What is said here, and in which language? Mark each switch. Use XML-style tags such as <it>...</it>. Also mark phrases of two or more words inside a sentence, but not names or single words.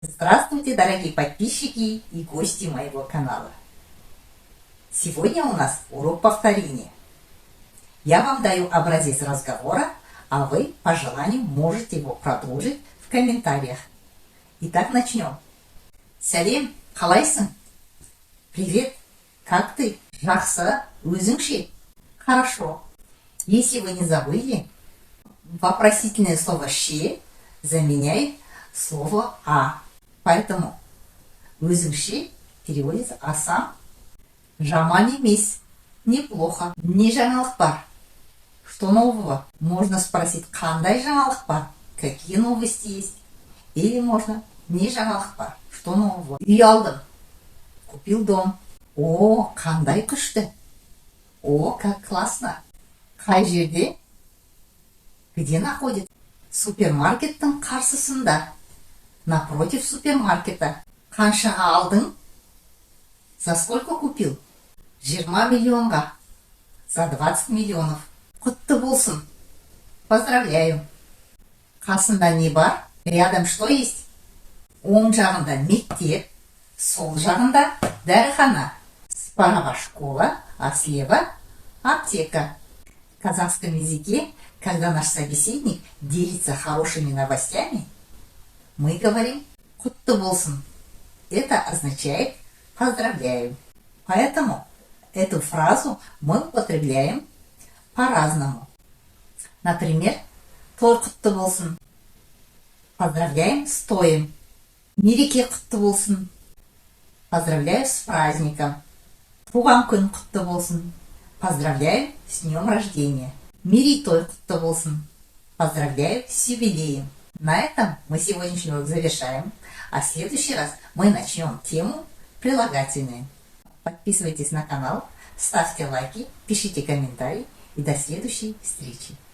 <ru>Здравствуйте, дорогие подписчики и гости моего канала. Сегодня у нас урок повторения. Я вам даю образец разговора, а вы по желанию можете его продолжить в комментариях. Итак, начнем.</ru> <kk>Сәлем, қалайсың?</kk> <ru>Привет, как ты?</ru> <kk>Жақсы, өзің ше?</kk> <ru>Хорошо. Если вы не забыли, вопросительное слово «ше» заменяет слово «а». Поэтому</ru> <kk>өзің ше</kk> <ru>переводится «а сам».</ru> <kk>Жаман емес, неплохо. Не жаңалық бар.</kk> <ru>Что нового? Можно спросить,</ru> <kk>қандай жаңалық бар?</kk> <ru>Какие новости есть? Или можно</ru> <kk>не жаңалық бар.</kk> <ru>Что нового?</ru> <kk>Үй алдым.</kk> <ru>Купил дом. О,</ru> <kk>қандай күшті.</kk> <ru>О, как классно.</ru> <kk>Қай жерде?</kk> <ru>Где находится?</ru> <kk>Супермаркеттің қарсысында.</kk> <ru>Напротив супермаркета.</ru> <kk>Қаншаға алдың?</kk> <ru>За сколько купил? 20 миллионға. За 20 миллионов.</ru> <kk>Құтты болсын. Поздравляю. Қасында не бар?</kk> <ru>Рядом что есть?</ru> <kk>Оң жағында мектеп, сол жағында дәріхана.</kk> <ru>Справа школа, а слева аптека. В казахском языке, когда наш собеседник делится хорошими новостями, мы говорим</ru> <kk>«құтты болсын».</kk> <ru>Это означает «поздравляю». Поэтому эту фразу мы употребляем по-разному. Например,</ru> <kk>«той құтты болсын».</kk> <ru>Поздравляем стоем.</ru> <kk>Мереке құтты болсын.</kk> <ru>Поздравляю с праздником.</ru> <kk>Туған күн құтты болсын.</kk> <ru>Поздравляю с днем рождения.</ru> <kk>Мерейтой құтты болсын.</kk> <ru>Поздравляю с юбилеем. На этом мы сегодняшний урок завершаем, а в следующий раз мы начнем тему прилагательные. Подписывайтесь на канал, ставьте лайки, пишите комментарии и до следующей встречи.</ru>